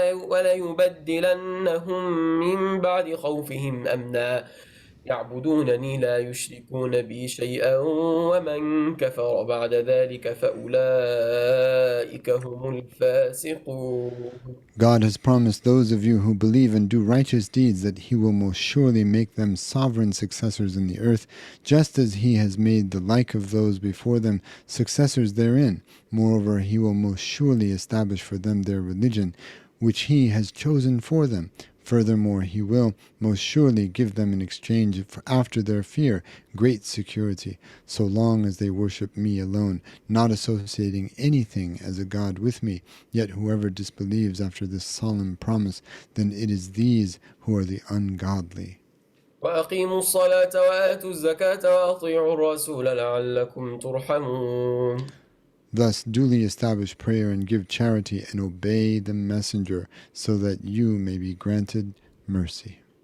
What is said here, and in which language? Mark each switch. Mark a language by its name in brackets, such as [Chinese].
[Arabic] وليبدلنهم من بعد خوفهم أمنا يعبدونني لا يشركون بي شيئا ومن كفر بعد ذلك فأولئك هم الفاسقون. [English] God has promised those of you who believe and do righteous deeds that he will most surely make them sovereign successors in the earth, just as he has made the like of those before them successors therein. Moreover, he will most surely establish for them their religion, which he has chosen for them. Furthermore, he will most surely give them in exchange after their fear great security, so long as they worship me alone, not associating anything as a god with me. Yet whoever disbelieves after this solemn promise, then it is these who are the ungodly. [Arabic] وأقيموا الصلاة وآتوا الزكاة وأطيعوا الرسول لعلكم ترحمون. [English] Thus duly establish prayer and give charity and obey the messenger so that you may be granted mercy.